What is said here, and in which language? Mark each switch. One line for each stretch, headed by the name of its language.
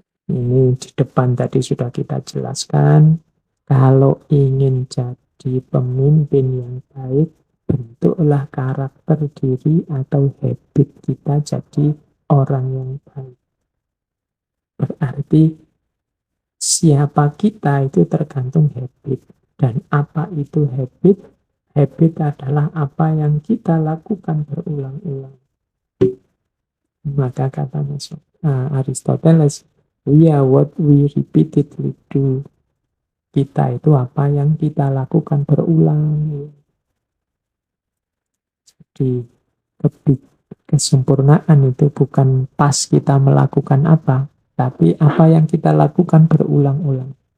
Indonesian: Ini di depan tadi sudah kita jelaskan, kalau ingin jadi pemimpin yang baik, bentuklah karakter diri atau habit kita jadi orang yang baik. Berarti siapa kita itu tergantung habit. Dan apa itu habit? Habit adalah apa yang kita lakukan berulang-ulang. Maka kata
English: Aristoteles, we are what we repeatedly do.
Indonesian: Kita itu apa yang kita lakukan berulang. Jadi kesempurnaan itu bukan pas kita melakukan apa, tapi apa yang kita lakukan berulang-ulang.